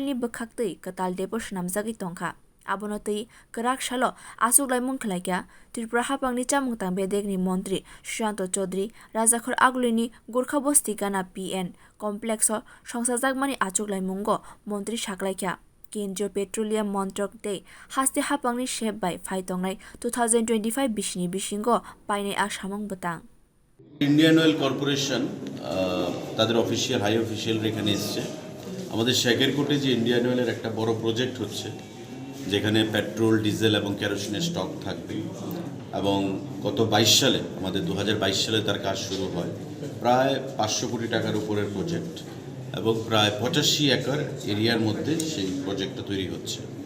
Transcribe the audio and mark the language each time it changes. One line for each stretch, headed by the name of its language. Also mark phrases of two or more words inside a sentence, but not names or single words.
Kok Borok: ni bwkhaktwi katal depo swnamjagwi tongkha abono tei kwrak salo achuglaimwng khwlaikha Tripura hapangni chamwngtang bedek ni montri Sushanta chowdhury rajakhor aguli ni gorkha basti gana PN.complex o songsajakmani achuglaimwng montri khwlaikha Kendriya Petroleum Montrok tei haste hapangni chef bai phai tongnai 2025 bisini bisingo painai a samwngtang
Bangla: ইন্ডিয়ান অয়েল কর্পোরেশন তাদের অফিসিয়াল
English: high official
Bangla: এখানে এসছে আমাদের সেkerkotে যে ইন্ডিয়ান অয়েলের একটা বড় প্রজেক্ট হচ্ছে যেখানে পেট্রোল ডিজেল এবং কেরোসিনের স্টক থাকবে এবং গত 22 সালে আমাদের 2022 সালে তার কাজ শুরু হয় প্রায় 500 কোটি টাকার উপরের প্রজেক্ট এবং প্রায় 85 একর এরিয়ার মধ্যে সেই প্রজেক্টটা তৈরি হচ্ছে